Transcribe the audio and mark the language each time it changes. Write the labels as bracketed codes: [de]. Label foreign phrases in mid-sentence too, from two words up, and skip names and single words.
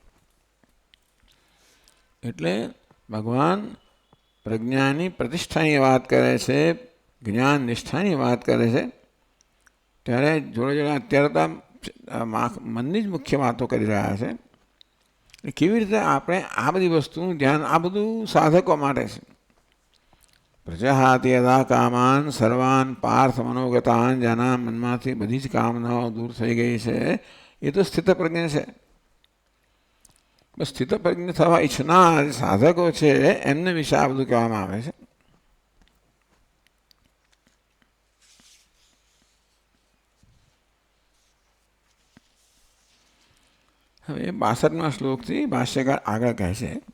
[gu] એટલે ભગવાન પ્રજ્ઞાની પ્રતિષ્ઠાની વાત કરે છે, જ્ઞાન નિષ્ઠાની વાત કરે છે, ત્યારે જોડે જોડે અત્યારે તો મનની જ મુખ્ય વાતો કરી રહ્યા છે. કેવી રીતે આપણે આ બધી વસ્તુનું ધ્યાન, આ બધું સાધકો માટે છે. [sa] પ્રજાહાતિ યદા કામાન સર્વાન પાર્થ મનોગતાન, [gu] જેના મનમાંથી બધી જ કામનાઓ દૂર થઈ ગઈ છે, એ તો સ્થિતપ્રજ્ઞ છે. બસ સ્થિતપ્રજ્ઞ થવા ઈચ્છનાર સાધકો છે એમને વિશે આ બધું કહેવામાં આવે છે. હવે 62મા શ્લોકથી ભાષ્યકાર આગળ કહે છે,